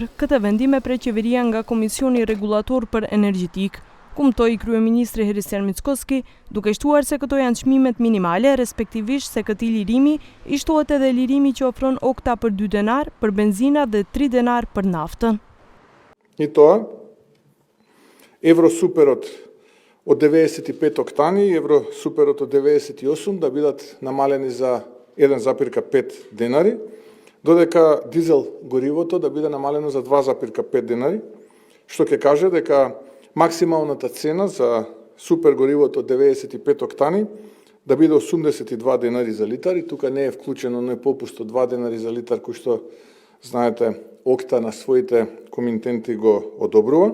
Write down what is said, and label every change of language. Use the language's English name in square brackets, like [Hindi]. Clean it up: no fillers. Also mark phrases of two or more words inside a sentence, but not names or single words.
[Albanian] Këtë vendim e pret qeveria nga Komisioni Rregullator për Energjetik, kumtoi kryeministri Hristijan Mickoski, duke shtuar se këto janë çmimet minimale, respektivisht se këtij lirimi i shtohet edhe lirimi që ofron Okta për 2 denar për benzina dhe 3 denar për naftën. [Macedonian] И тоа, евросуперот од 95 октани и евросуперот од 98 да бидат намалени за 1,5 денари, додека дизел горивото да биде намалено за 2,5 денари, што ќе каже дека максималната цена за супер горивото од 95 октани да биде 82 денари за литар и тука не е вклучено не попуст од 2 денари за литар кој што знаете Окта на своите комитенти го одобрува.